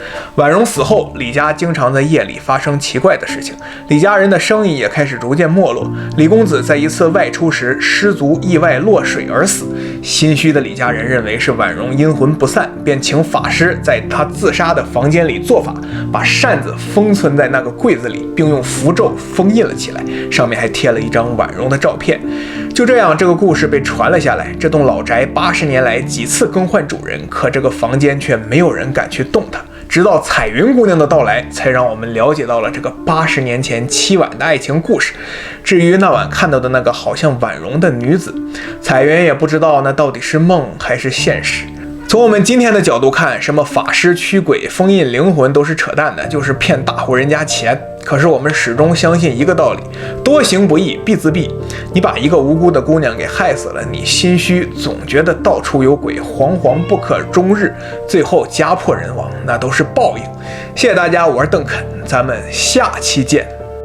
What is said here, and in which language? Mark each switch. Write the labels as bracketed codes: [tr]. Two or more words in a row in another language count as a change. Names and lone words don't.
[zh] 婉容死後，李家經常在夜裡發生奇怪的事情，李家人的生意也開始逐漸沒落。李公子在一次外出時失足意外落水而死，心虛的李家人認為是婉容陰魂不散，便請法師在他自殺的房間裡做法，把扇子封存在那個櫃子裡，並用符咒封印了起來，上面還貼了一張婉容的照片。就這樣，這個故事被傳了下來。這棟老宅80年來幾次更換主人，可這個房間卻沒有人敢去動它。直到彩雲姑娘的到來，才讓我們了解到了這個80年前凄婉的愛情故事。至於那晚看到的那個好像婉容的女子，彩雲也不知道那到底是夢還是現實。從我們今天的角度看，什麼法師驅鬼、封印靈魂都是扯淡的，就是騙大戶人家錢。可是我們始終相信一個道理：多行不義必自斃。你把一個無辜的姑娘給害死了，你心虛，總覺得到處有鬼，惶惶不可終日，最後家破人亡，那都是報應。謝謝大家，我是鄧肯，咱們下期見。